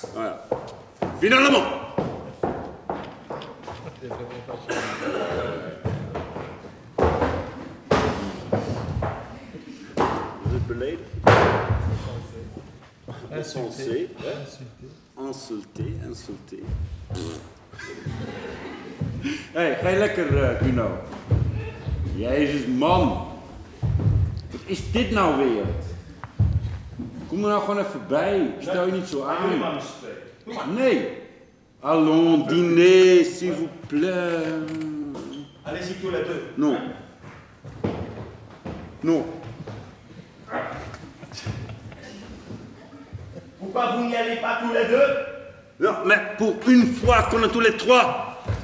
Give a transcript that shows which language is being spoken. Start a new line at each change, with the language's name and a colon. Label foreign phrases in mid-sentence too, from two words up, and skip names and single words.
French: Voilà. Finalement. Vous êtes beleid? Insulté. Insulté.
Dutch: Hé, ga je lekker, Kuno? Jezus, man. Wat is dit nou weer? Kom er nou gewoon even bij. Stel je niet zo aan. Nee.
French: Allons, dîner, s'il vous plaît. Allez-y tous les deux. Non. Non. Pourquoi vous n'y allez pas tous les deux? Non, mais pour une fois qu'on est tous les trois.